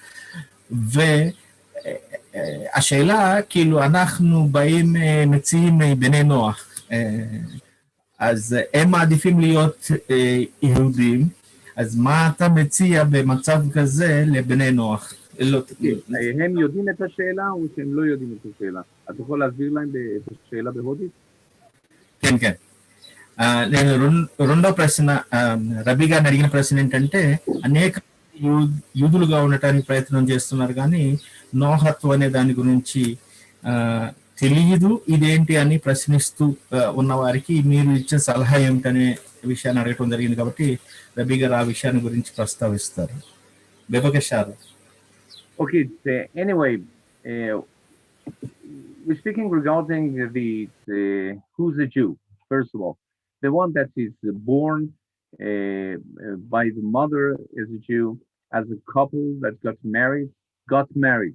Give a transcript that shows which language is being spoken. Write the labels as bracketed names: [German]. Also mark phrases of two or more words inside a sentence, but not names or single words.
[Hebrew] והשאלה, כאילו אנחנו באים מציעים בני נוח, אז הם מעדיפים להיות יהודים, אז מה אתה מציע במצב כזה לבני נוח? הם יודעים את השאלה או שהם לא יודעים את השאלה? אתה יכול להסביר להם את השאלה בהודית? כן, כן. [Telugu] నేను రెండో ప్రశ్న రబీ గారిని అడిగిన ప్రశ్న ఏంటంటే, అనేక యూదులుగా ఉండటానికి ప్రయత్నం చేస్తున్నారు కానీ నోహత్వం అనే దాని గురించి తెలియదు, ఇదేంటి అని ప్రశ్నిస్తూ ఉన్న వారికి మీరు ఇచ్చే సలహా ఏమిటనే విషయాన్ని అడగటం జరిగింది. కాబట్టి రబీ గారు ఆ విషయాన్ని గురించి ప్రస్తావిస్తారు. బెబకషారు. [English] Okay, anyway, we're speaking regarding who's a Jew, first of all. The one that is born by the mother is a Jew, as a couple that got married.